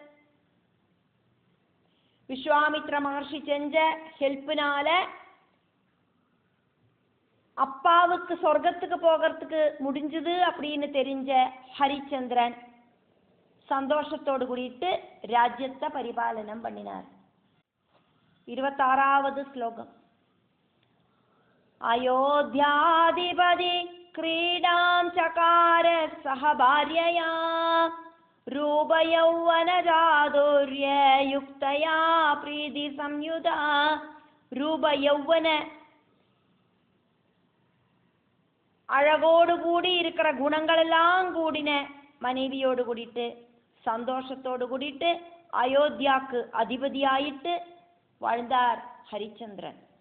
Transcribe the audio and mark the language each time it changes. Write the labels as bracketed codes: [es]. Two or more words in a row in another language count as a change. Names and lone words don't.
[ta] விஸ்வாமித்ர மகர்ஷி செஞ்ச ஹெல்ப்னால அப்பாவுக்கு சொர்க்கத்துக்கு போகிறதுக்கு முடிஞ்சது அப்படின்னு தெரிஞ்ச ஹரிச்சந்திரன் சந்தோஷத்தோடு கூடிட்டு ராஜ்யத்தை பரிபாலனம் பண்ணினார். 26வது ஸ்லோகம். [sa] அயோத்தியாதிபதி क्रीडां चकार सह भार्यया रूपयौवनजादुर्ययुक्तया प्रीति संयुधा. [ta] ரூபயௌவன அழகோடு கூடி இருக்கிற குணங்களெல்லாம் கூடின மனைவியோடு கூடிட்டு சந்தோஷத்தோடு கூடிட்டு அயோத்தியாக்கு அதிபதியாயிட்டு வாழ்ந்தார் ஹரிச்சந்திரன்.